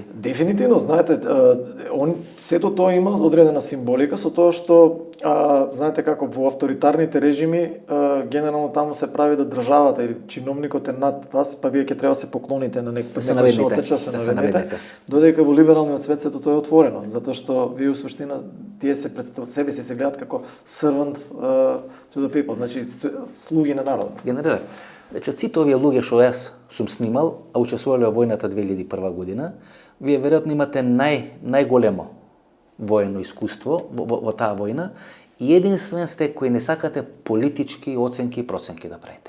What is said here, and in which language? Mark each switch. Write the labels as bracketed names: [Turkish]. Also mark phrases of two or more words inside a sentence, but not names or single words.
[Macedonian] Дефинитивно, знаете, сето тоа има одредена символика со тоа што, знаете како во авторитарните режими, генерално таму се прави да државата или чиновникот е над вас, па вие ќе треба да се поклоните на некој се наведете. Додека во либералниот свет сето тоа е отворено, затоа што вие у суштина тие се представуваат себе си се гледаат како [English] servant to the people, [Macedonian] значи слуги на народот. Генерале, значи, сите овие луѓе што јас сум снимал, а учествувале во војната 2001 година, вие веројатно имате најголемо воено искуство во таа војна и единствен сте кои не сакате политички оценки и проценки да правите.